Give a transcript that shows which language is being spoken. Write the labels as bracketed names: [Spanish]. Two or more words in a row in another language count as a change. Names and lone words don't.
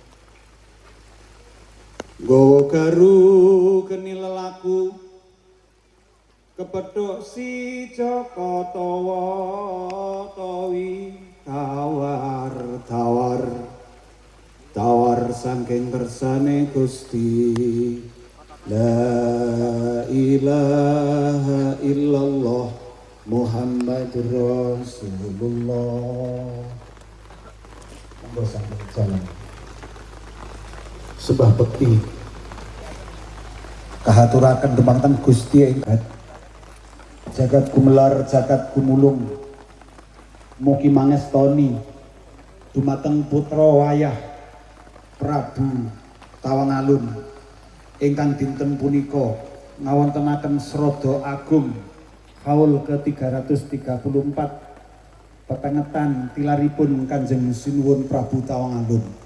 [Javanese] Nggawa garu geni lelaku kepethuk si Jaka Tawa tawi tawar saking kersane Gusti. [Arabic] لا إله إلا الله محمد رسول الله. [Javanese] Monggo sampeyan jalan sebah bekti kahaturaken dumateng Gusti ingkang jagat gumelar jagat gumulung, mugi mangestoni dumateng putra wayah Prabu Tawangalun ingkang dinten punika ngawontenaken Srada Agung Haul ke-334 pepengetan tilaripun Kanjeng Sinuwun Prabu Tawangalun.